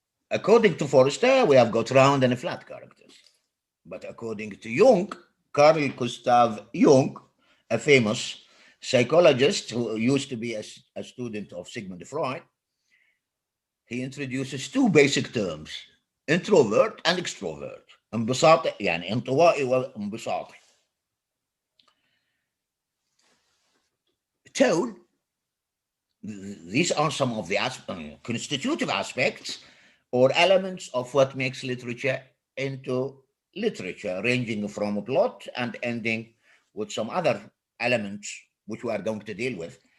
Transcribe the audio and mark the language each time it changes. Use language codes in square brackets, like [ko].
[en] According to Forster, we have got round and flat characters. But according to Jung, Carl Gustav Jung, a famous psychologist who used to be a student of Sigmund Freud, he introduces two basic terms, introvert and extrovert. [ar] انبساطي يعني انطوائي وانبساطي. [en] Tone, these are some of the constitutive aspects or elements of what makes literature into literature, ranging from a plot and ending with some other elements which we are going to deal with.